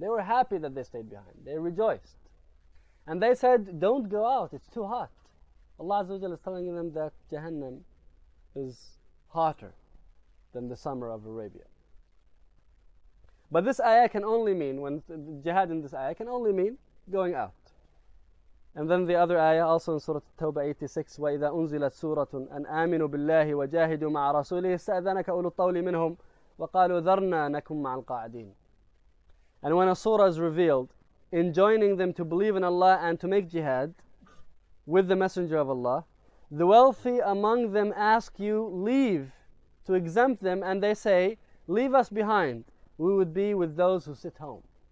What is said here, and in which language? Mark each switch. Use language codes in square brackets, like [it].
[en] They were happy that they stayed behind. They rejoiced. And they said, don't go out, it's too hot. Allah Azza wa Jalla is telling them that Jahannam is hotter than the summer of Arabia. But this ayah can only mean, when jihad in this ayah can only mean going out. And then the other ayah also in Surah At-Tawbah 86, [ar] وَإِذَا أُنزِلَتْ سُورَةٌ أَنْ آمِنُوا بِاللَّهِ وَجَاهِدُوا مَعَ رَسُولِهِ اسْتَأْذَنَكَ أُولُو الطَّوْلِ مِنْهُمْ وَقَالُوا ذَرْنَا نَكُمْ مَعَ الْقَاعِدِينَ. [en] And when a surah is revealed, enjoining them to believe in Allah and to make jihad with the Messenger of Allah, the wealthy among them ask you, leave, to exempt them, and they say, leave us behind, we would be with those who sit home.